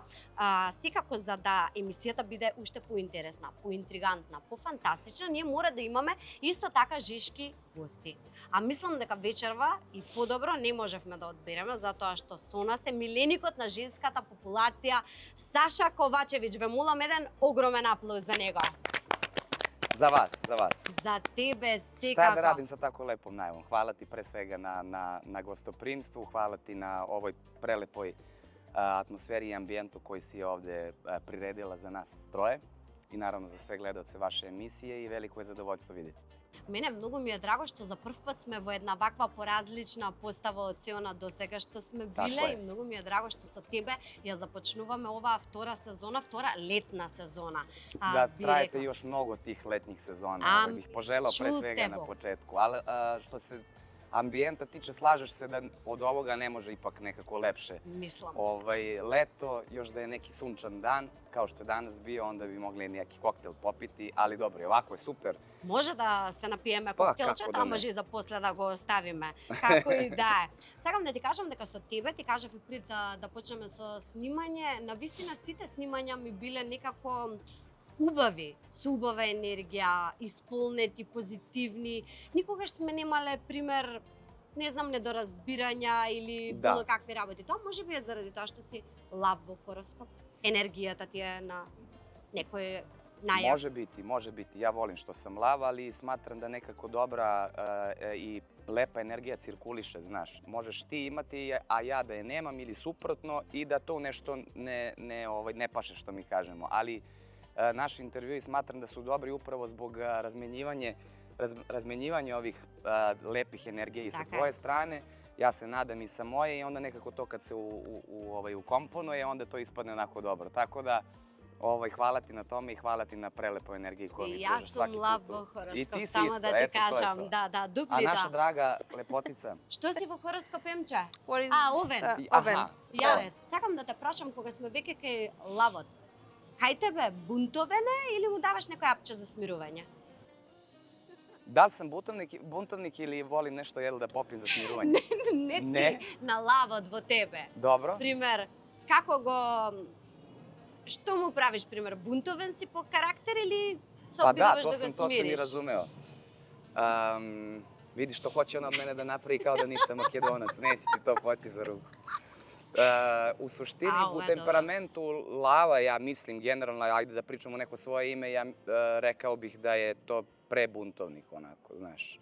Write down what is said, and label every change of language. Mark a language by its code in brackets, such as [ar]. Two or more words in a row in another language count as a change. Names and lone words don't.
[mk] Секако за да емисијата биде уште поинтересна, поинтригантна, пофантастична, ние мора да имаме исто така жешки гости. А мислам дека вечерва и подобро не можевме да одбереме, затоа што со нас е миленикот на женската популација Саша Ковачевиќ. Ве молам еден огромен аплауз за него. За вас, за вас. За тебе секако. [sr] Šta da radim sa tako lepom najavom? Hvala ti pre svega na gostoprimstvu, hvala ti na ovoj prelepoj atmosferi i ambijentu koji si ovde priredila za nas troje i naravno za sve gledaoce vaše emisije i veliko je zadovoljstvo vidjeti. [mk] Мене многу ми е драго што за прв пат сме во една ваква поразлична постава од целона до сега што сме биле и многу ми е драго што со тебе ја започнуваме оваа втора сезона, втора летна сезона. [sr] Да, траете još mnogo tih letnjih sezona, bih poželao pre svega na početku, ali što se ambijenta tiče, slažeš se da od ovoga ne može ipak nekako lepše. [mk] Мислам. [sr] Leto, još da je neki sunčan dan, kao što je danas bio, onda bi mogli neki koktel popiti, ali dobro, ovako je super. [mk] Може да се напиеме коктелчето, а може и за после да го оставиме. Како и да е. Сакам да ти кажам дека со тебе, ти кажав и пред да почнеме со снимање, навистина сите снимања ми биле некако убави, со убава енергија, исполнети, позитивни. Никогаш сме немале пример, не знам, недоразбирања или било какви работи. Тоа може би е заради тоа што си лав во хороскоп. Енергијата ти е на некој најак. [sr] Može biti. Ja volim što sam lav, ali smatram da nekako dobra i lepa energija cirkuliše, znaš. Možeš ti imati, a ja da je nemam ili suprotno i da to nešto ne paše što mi kažemo. Ali naši intervjui smatram da su dobri upravo zbog razmenjivanja ovih lepih energija i sa tvoje strane. Ja se nadam i sa moje i onda nekako to kad se ukomponuje, onda to ispadne onako dobro. Tako da, hvala ti na tome i hvala ti na prelepoj energiji koju mi pružaš svaki put. Ja sam lav [mk] во хороскоп, [sr] samo da ti kažem. Da, duplita. A naša draga lepotica? [mk] Што си во хороскоп, Емче? Овен. Јарет, сакам да те прашам, кога сме веќе кај лавот, кај тебе бунтовен е или му даваш некој апче за смирување? [sr] Da li sam buntovnik ili volim nešto da popijem za smiruvanje? [mk] Не ти, на лавот во тебе. [sr] Dobro. [mk] Пример, како го... Што му правиш, пример, бунтовен си по карактер или се обидуваш да го смириш? [sr] To sam i razumeo. Vidi što hoće ona od mene da napravi kao da nisam Makedonac, neće ti to poći za ruku. U suštini, u temperamentu lava, ja mislim, generalno, ajde da pričamo neko svoje ime, ja rekao bih da je to prebuntovnik, onako, znaš.